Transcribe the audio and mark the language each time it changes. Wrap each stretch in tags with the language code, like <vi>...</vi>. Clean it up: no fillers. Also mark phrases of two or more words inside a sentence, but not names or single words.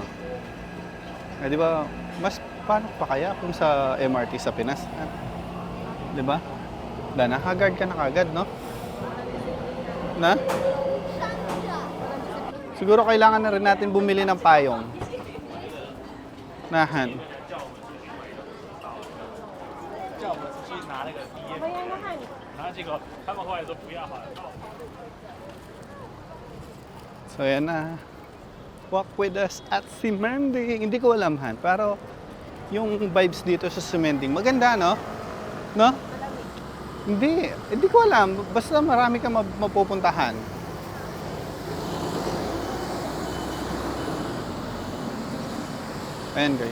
<tl>Eh, di ba, mas paano pa kaya kung sa MRT sa Pinas? Di ba? Nakagard ka na kagad, no? Na? Siguro kailangan na rin natin bumili ng payong. Nahan.</tl> <zh>叫我们去拿那个毕业，然后结果他们后来说不要好了。</zh> <tl>So yan na.</tl> <en>Walk with us at Simending.</en> <tl>Hindi ko alam, Han. Pero yung vibes dito sa Simending, maganda, no? No? Hindi ko alam. Basta marami kang mapupuntahan. Ayan guys.</tl>